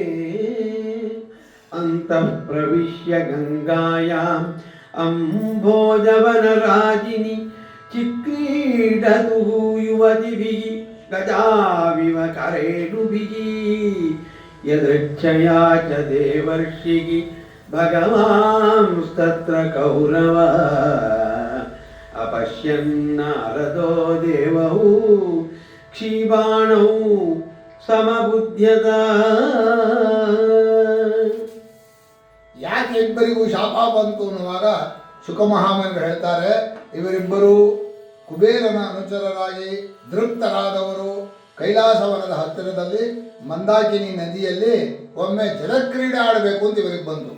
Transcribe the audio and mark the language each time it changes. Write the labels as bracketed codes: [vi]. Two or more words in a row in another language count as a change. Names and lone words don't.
[sa] ಅಂತಃ ಪ್ರವಿಶ್ಯ ಗಂಗಾಯಾಂ ಅಂಭೋಜವನರಾಜಿನಿ ಚಿಕ್ರೀಡತು ಯುವತಿಭಿಃ ಗಜಾವಿವ ಕರೇಣುಭಿಃ ಯದೃಚ್ಛಯಾ ಚ ದೇವರ್ಷಿಃ ಭಗವಾಂಸ್ತತ್ರ ಕೌರವ ಅಪಶ್ಯನ್ನಾರದೋ ದೇವೌ ಕ್ಷೀಬಾಣೌ ಸಮಬುದ್ಧ್ಯತ. [kn] ಯಾಕೆ ಇಬ್ಬರಿಗೂ ಶಾಪ ಬಂತು ಅನ್ನುವಾಗ ಶುಕಮಹಾಮನಿಗಳು ಹೇಳ್ತಾರೆ, ಇವರಿಬ್ಬರು ಕುಬೇರನ ಅನುಚರರಾಗಿ ದೃಪ್ತರಾದವರು ಕೈಲಾಸವನದ ಹತ್ತಿರದಲ್ಲಿ ಮಂದಾಕಿನಿ ನದಿಯಲ್ಲಿ ಒಮ್ಮೆ ಜಲಕ್ರೀಡೆ ಆಡಬೇಕು ಅಂತ ಇವರಿಗೆ ಬಂತು.